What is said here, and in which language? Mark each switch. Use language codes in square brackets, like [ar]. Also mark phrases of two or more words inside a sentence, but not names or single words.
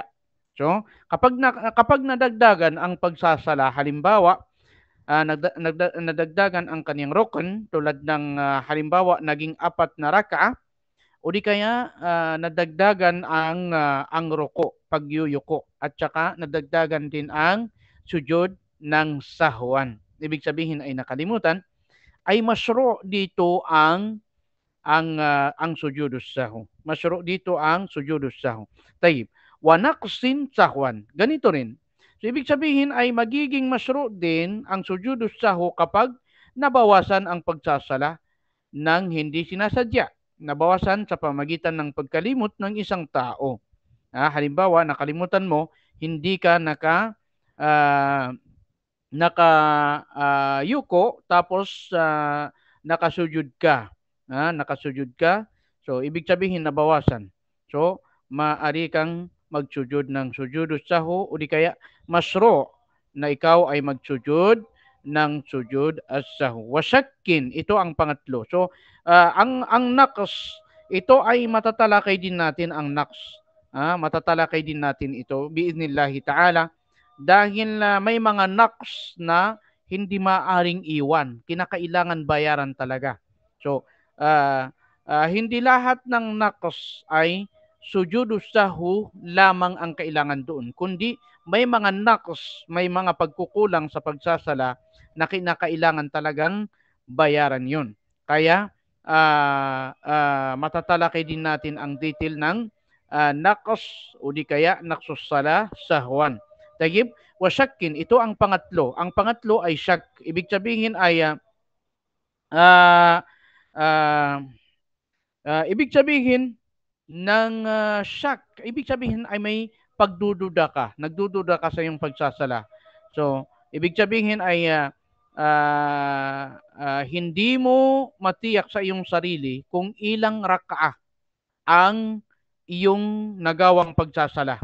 [tl] So, kapag nadagdagan ang pagsasala, halimbawa, nadagdagan ang kaniyang rukn, tulad ng halimbawa naging 4 na raka'a, o di kaya nadagdagan ang ruko, pagyuyuko, at saka nadagdagan din ang sujud ng sahwan. Ibig sabihin ay nakalimutan, ay mashru' dito ang [ar] سجود السهو. مشروع' [tl] dito ang [ar] سجود السهو. طيب. ونقص سهوا. [tl] Ganito rin. So, ibig sabihin ay magiging mashru' din ang [ar] سجود السهو [tl] kapag nabawasan ang pagsasala ng hindi sinasadya. Nabawasan sa pamagitan ng pagkalimot ng isang tao. Halimbawa, nakalimutan mo, hindi ka nakayuko, tapos nakasujud ka. Nakasujud ka. So, ibig sabihin nabawasan. So, maaari kang magsujud ng [ar] سجود السهو [tl] o di kaya mashru' na ikaw ay magsujud ng [ar] سجود السهو. وشك, [tl] ito ang pangatlo. So, ang naqs, ito ay matatalakay din natin ang naqs. Matatalakay din natin ito [ar] بإذن الله تعالى [tl] dahil may mga naqs na hindi maaring iwan. Kinakailangan bayaran talaga. So, hindi lahat ng naqs ay [ar] سجود السهو [tl] lamang ang kailangan doon, kundi may mga naqs, may mga pagkukulang sa pagsasala na kinakailangan talagang bayaran yun. Kaya matatalakay din natin ang detail ng naqs o di kaya [ar] نقص الصلاة سهوا. طيب، وشك, [tl] ito ang pangatlo. Ang pangatlo ay shak. Ibig sabihin ay ibig sabihin ng shak, ibig sabihin ay may pagdududa ka. Nagdududa ka sa iyong pagsasala. So, ibig sabihin ay hindi mo matiyak sa iyong sarili kung ilang rakaah ang iyong nagawang pagsasala.